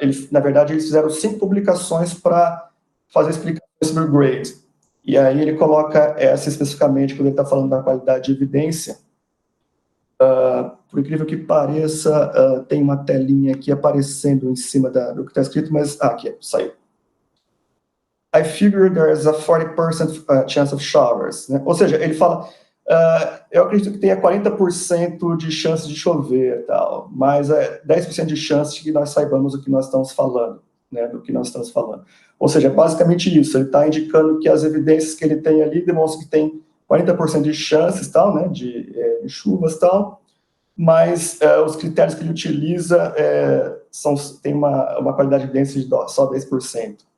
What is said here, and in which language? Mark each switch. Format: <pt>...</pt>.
<pt>Na verdade, eles fizeram 5 publicações para fazer explicações sobre o grade. E aí ele coloca essa especificamente, quando ele está falando da qualidade de evidência. Por incrível que pareça, tem uma telinha aqui aparecendo em cima do que está escrito, mas aqui, saiu.</pt> <en>I figure there is a 40% chance of showers, né?</en> <pt>Ou seja, ele fala, eu acredito que tenha 40% de chance de chover, tal, mas 10% de chance de que nós saibamos o que nós estamos falando, né, do que nós estamos falando. Ou seja, basicamente isso, ele está indicando que as evidências que ele tem ali demonstram que tem 40% de chances, tal, né, de chuvas, tal, mas os critérios que ele utiliza tem uma qualidade de evidência de só 10%.</pt>